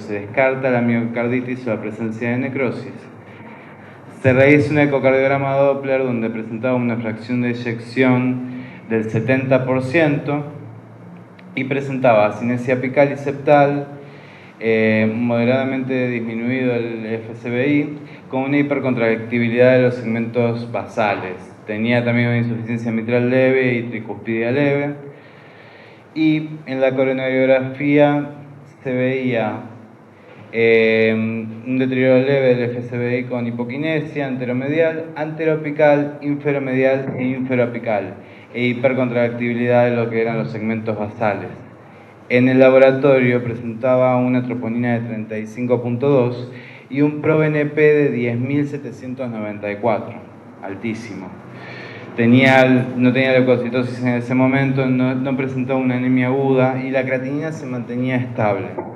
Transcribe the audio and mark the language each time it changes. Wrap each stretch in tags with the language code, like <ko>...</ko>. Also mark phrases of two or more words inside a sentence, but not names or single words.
<es>Se descarta la miocarditis o la presencia de necrosis. Se realiza un ecocardiograma Doppler donde presentaba una fracción de eyección del 70% y presentaba asinesia apical y septal, moderadamente disminuido el FCBI, con una hipercontractibilidad de los segmentos basales. Tenía también una insuficiencia mitral leve y tricuspidia leve. Y en la coronariografía se veía un deterioro leve del FCBI con hipoquinesia anteromedial, anteroapical, inferomedial e inferoapical, e hipercontractibilidad de lo que eran los segmentos basales. En el laboratorio presentaba una troponina de 35.2 y un ProBNP de 10.794, altísimo. No tenía leucocitosis en ese momento, no presentaba una anemia aguda y la creatinina se mantenía estable.</es>